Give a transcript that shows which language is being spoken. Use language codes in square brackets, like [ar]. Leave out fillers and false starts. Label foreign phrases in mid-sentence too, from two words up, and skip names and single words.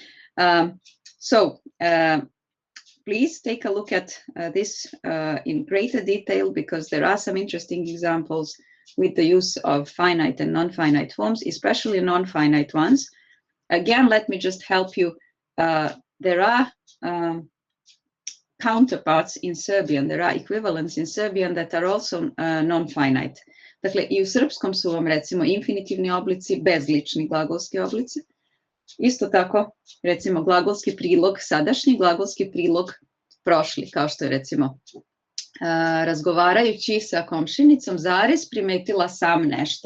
[en] So please take a look at this in greater detail, because there are some interesting examples with the use of finite and non-finite forms, especially non-finite ones. Again, let me just help you. There are counterparts in Serbian, there are equivalents in Serbian that are also non-finite. [sr] Dakle, i u srpskom su vam recimo infinitivni oblici, bezlični glagolski oblici. Isto tako, recimo glagolski prilog sadašnji, glagolski prilog prošli, kao što je recimo razgovarajući sa komšinicom, zarez, primetila sam nešto.